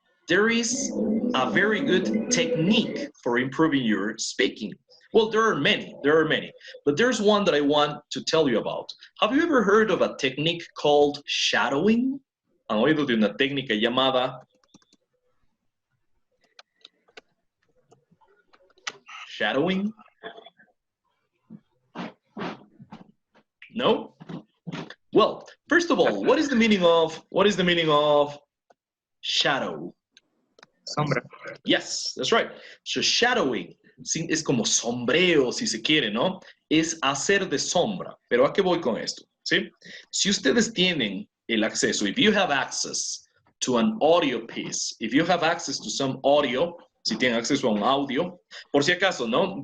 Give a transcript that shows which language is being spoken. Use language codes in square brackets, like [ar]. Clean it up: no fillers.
[en] there is a very good technique for improving your speaking. Well, there are many, but there's one that I want to tell you about. Have you ever heard of a technique called shadowing? [es] ¿Han oído de una técnica llamada shadowing? [en] No? Well, first of all, what is the meaning of shadow? [es] Sombra. [en] Yes, that's right. [es] So shadowing es como sombreo, si se quiere, ¿no? Es hacer de sombra. Pero ¿a qué voy con esto? ¿Sí? Si ustedes tienen el acceso, [en] if you have access to an audio piece, if you have access to some audio, [es] si tienen acceso a un audio, por si acaso, ¿no?